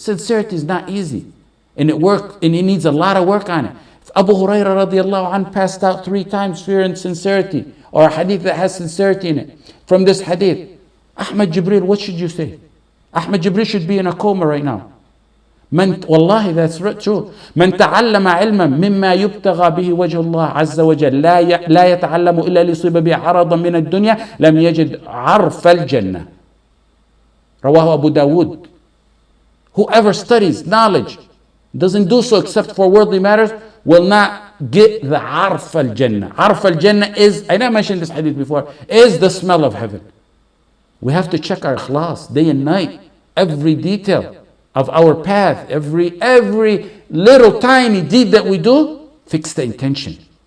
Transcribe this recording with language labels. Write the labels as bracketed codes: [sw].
[en] Sincerity is not easy. And it needs a lot of work on it. If Abu Huraira radiallahu anhu passed out 3 times fear and sincerity, or a hadith that has sincerity in it, from this hadith, Ahmad Jibril, what should you say? Ahmad Jibril should be in a coma right now. Wallahi, that's true. [ar] من تعلم علما مما يبتغى به وجه الله عز وجل لا يتعلم إلا ليصيب به عرضا من الدنيا لم يجد عرف الجنة. [en] رواه Abu Dawood. Whoever studies knowledge, doesn't do so except for worldly matters, will not get the عرف الجنة. عرف الجنة is, I never mentioned this hadith before, is the smell of heaven. We have to check our ikhlas day and night, every detail of our path, every little tiny deed that we do, fix the intention.